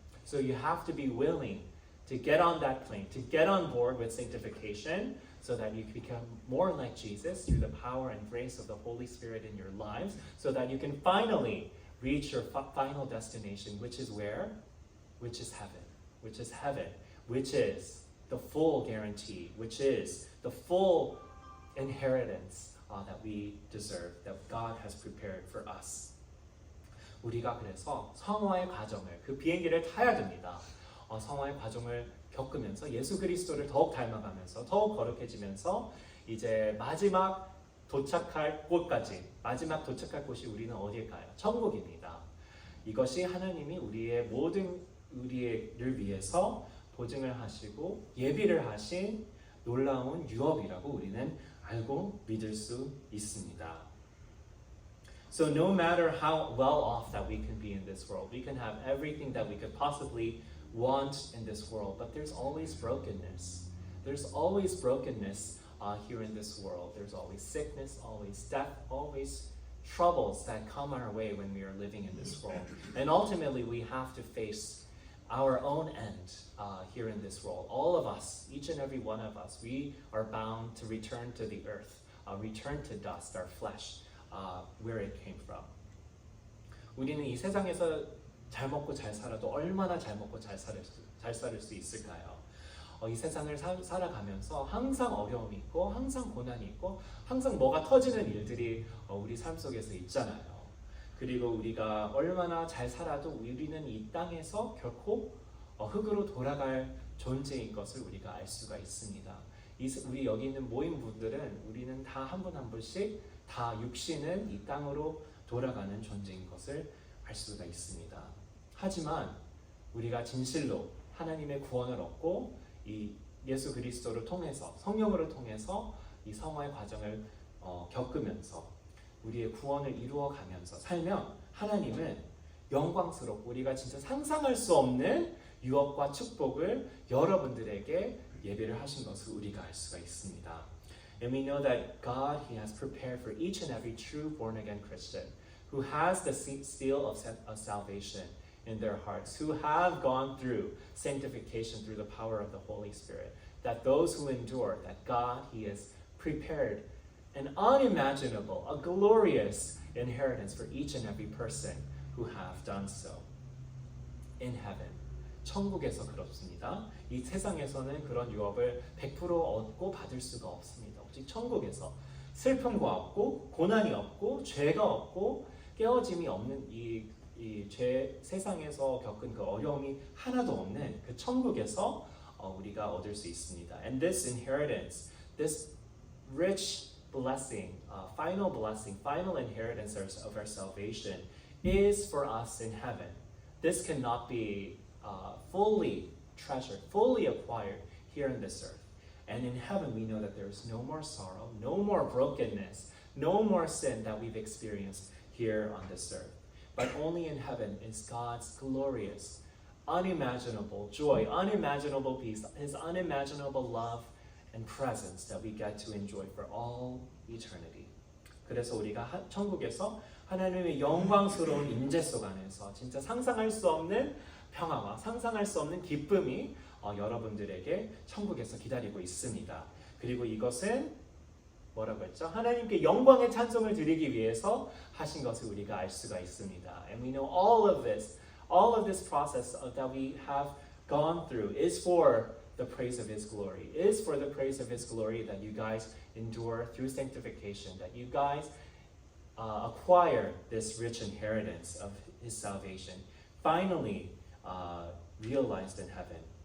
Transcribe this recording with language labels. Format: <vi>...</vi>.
<en>So you have to be willing to get on that plane, to get on board with sanctification, so that you can become more like Jesus through the power and grace of the Holy Spirit in your lives, so that you can finally reach your final destination, which is where? Which is heaven. Which is heaven. Which is the full guarantee, which is the full inheritance that we deserve, that God has prepared for us.</en> <ko>우리가 그래서 성화의 과정을, 그 비행기를 타야 됩니다. 성화의 과정을 겪으면서 예수 그리스도를 더욱 닮아가면서 더욱 거룩해지면서 이제 마지막 도착할 곳까지, 마지막 도착할 곳이 우리는 어디일까요? 천국입니다. 이것이 하나님이 우리를 위해서 보증을 하시고 예비를 하신 놀라운 유업이라고 우리는 알고 믿을 수 있습니다.</ko> <en>So no matter how well off that we can be in this world, we can have everything that we could possibly want in this world, but there's always brokenness. There's always brokenness here in this world. There's always sickness, always death, always troubles that come our way when we are living in this world. And ultimately, we have to face our own end here in this world. All of us, each and every one of us, we are bound to return to the earth, return to dust, our flesh, where it came from.</en> <ko>우리는 이 세상에서 잘 먹고 잘 살아도 얼마나 잘 먹고 잘 살 수 있을까요? 이 세상을 살아가면서 항상 어려움이 있고 항상 고난이 있고 항상 뭐가 터지는 일들이 우리 삶 속에서 있잖아요. 그리고 우리가 얼마나 잘 살아도 우리는 이 땅에서 결코 흙으로 돌아갈 존재인 것을 우리가 알 수가 있습니다. 우리 여기 있는 모인 분들은 우리는 다 한 분 한 분씩 다 육신은 이 땅으로 돌아가는 존재인 것을 알 수가 있습니다. 하지만 우리가 진실로 하나님의 구원을 얻고 이 예수 그리스도를 통해서 성령을 통해서 이 성화의 과정을 겪으면서 우리의 구원을 이루어가면서 살면 하나님은 영광스럽고 우리가 진짜 상상할 수 없는 유업과 축복을 여러분들에게 예배를 하신 것을 우리가 알 수가 있습니다.</ko> <en>And we know that God, He has prepared for each and every true born-again Christian who has the seal of salvation in their hearts, who have gone through sanctification through the power of the Holy Spirit, that those who endure, that God, He has prepared an unimaginable, a glorious inheritance for each and every person who have done so. In heaven,</en> <ko>천국에서 그렇습니다. 이 세상에서는 그런 유업을 100% 얻고 받을 수가 없습니다. 오직 천국에서 슬픔과 없고 고난이 없고 죄가 없고 깨어짐이 없는 이 세상에서 겪은 그 어려움이 하나도 없는 그 천국에서 우리가 얻을 수 있습니다.</ko> <en>And this inheritance, this rich blessing, final inheritance of our salvation is for us in heaven. This cannot be fully treasured, fully acquired here in this earth. And in heaven we know that there is no more sorrow, no more brokenness, no more sin that we've experienced here on this earth. But only in heaven is God's glorious, unimaginable joy, unimaginable peace, His unimaginable love and presence that we get to enjoy for all eternity.</en> <ko>그래서 우리가 천국에서 하나님의 영광스러운 임재 속 안에서 진짜 상상할 수 없는 평화와 상상할 수 없는 기쁨이 여러분들에게 천국에서 기다리고 있습니다. 그리고 이것은 뭐라고 했죠? 하나님께 영광의 찬송을 드리기 위해서 하신 것을 우리가 알 수가 있습니다.</ko> <en>And we know all of this process that we have gone through is for the praise of His glory, is for the praise of His glory that you guys endure through sanctification, that you guys acquire this rich inheritance of His salvation, finally realized in heaven.</en>